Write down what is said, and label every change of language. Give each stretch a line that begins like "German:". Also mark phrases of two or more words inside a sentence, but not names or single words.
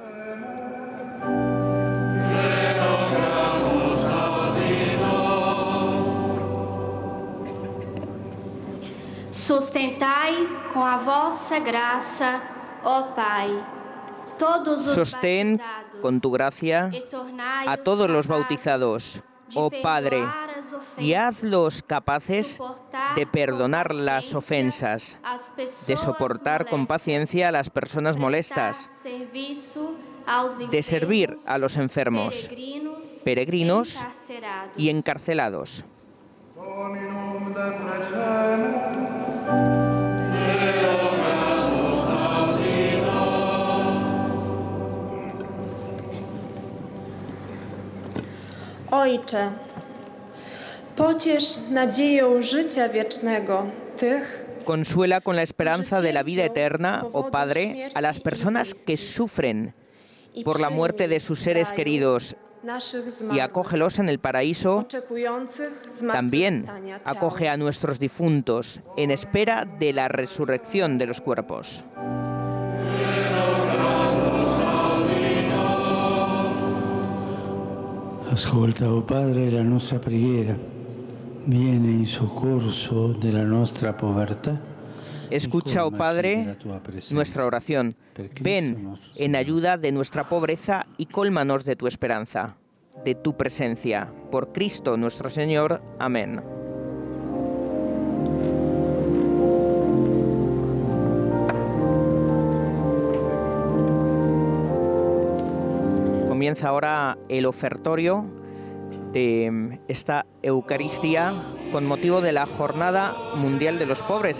Portuguese: Sustentai com a vossa graça, ó Pai, todos os
Spanish: Sostén con tu gracia a todos los bautizados, oh Padre, y hazlos capaces de perdonar las ofensas, de soportar con paciencia a las personas molestas, de servir a los enfermos, peregrinos y encarcelados.
Polish: Ojcze, pociesz nadzieją życia wiecznego tych,
Spanish: Consuela con la esperanza de la vida eterna, oh Padre, a las personas que sufren por la muerte de sus seres queridos y acógelos en el paraíso. También acoge a nuestros difuntos en espera de la resurrección de los cuerpos.
Italian: Ascolta, oh Padre, la nostra preghiera. Viene in soccorso della nostra povertà.
Spanish: Escucha, oh Padre, nuestra oración. Ven en ayuda de nuestra pobreza y cólmanos de tu esperanza. de tu presencia. Por Cristo nuestro Señor. Amén. Comienza ahora el ofertorio de esta Eucaristía con motivo de la Jornada Mundial de los Pobres.